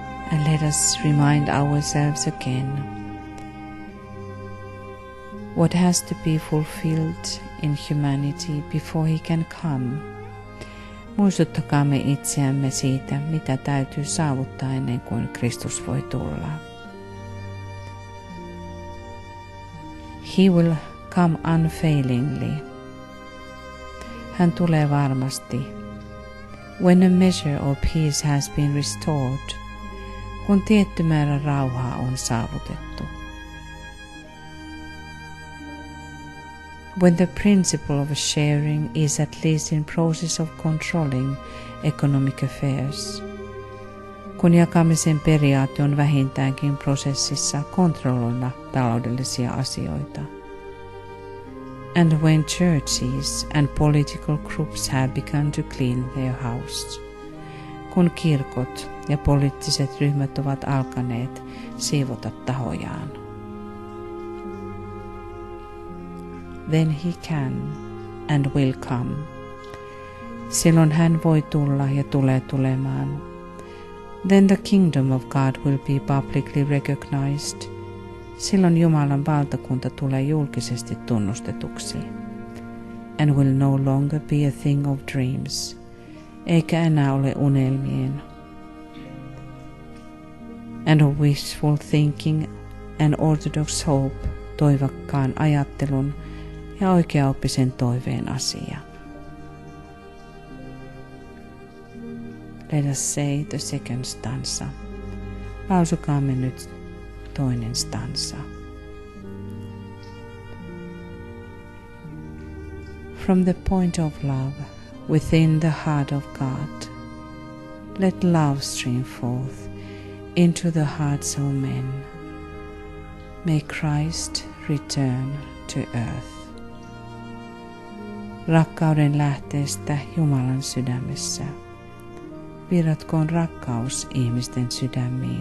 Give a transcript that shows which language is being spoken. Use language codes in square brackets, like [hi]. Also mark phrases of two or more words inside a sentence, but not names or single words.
[en] And let us remind ourselves again what has to be fulfilled in humanity before he can come. [fi] Muistuttakaamme itseämme siitä, mitä täytyy saavuttaa ennen kuin Kristus voi tulla. [en] He will come unfailingly. [fi] Hän tulee varmasti. [en] When a measure of peace has been restored, [fi] kun tietty määrä rauhaa on saavutettu. [en] When the principle of sharing is at least in process of controlling economic affairs, [fi] kun jakamisen periaate on vähintäänkin prosessissa kontrolloida taloudellisia asioita. [en] And when churches and political groups have begun to clean their house, [fi] kun kirkot ja poliittiset ryhmät ovat alkaneet siivota tahojaan. [en] Then he can and will come. [fi] Silloin hän voi tulla ja tulee tulemaan. [en] Then the kingdom of God will be publicly recognized. [fi] Silloin Jumalan valtakunta tulee julkisesti tunnustetuksi. [en] And will no longer be a thing of dreams. [fi] Eikä enää ole unelmien. [en] And of wishful thinking and orthodox hope, [fi] toivakkaan ajattelun ja oikeaoppisen toiveen asia. [en] Let us say the second stanza. [fi] Lausukaamme nyt toinen stanza. [en] From the point of love within the heart of God, let love stream forth into the hearts of men. May Christ return to earth. [fi] Rakkauden lähteestä Jumalan sydämessä. Virratkoon rakkaus ihmisten sydämiin.